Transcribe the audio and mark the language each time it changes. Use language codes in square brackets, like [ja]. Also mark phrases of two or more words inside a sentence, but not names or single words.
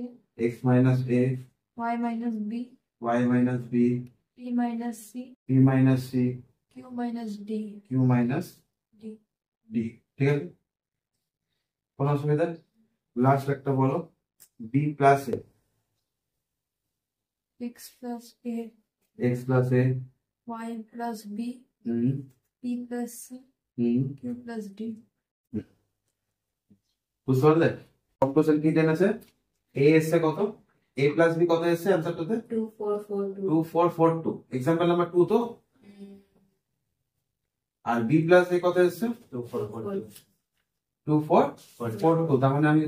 [en] x minus a, y minus b, y minus b, p minus c, p minus c, q minus d, q minus d. [bn] d, ঠিক আছে, কোনো অসুবিধা? লাস্ট একটা বলো, [en] b plus a, x plus a, x plus a, y plus b, p plus c, q plus d. [bn] বুঝতে পারলে, কম্পোজিশন কি টেনেছে, a এসছে কত, [en] a plus b [bn] কত এসছে অ্যানসারটাতে 2 4 4 2 2442, [en] example number [bn] 2 তো, আর [en] b plus a [bn] কত এসছে 2442, তার মানে আমি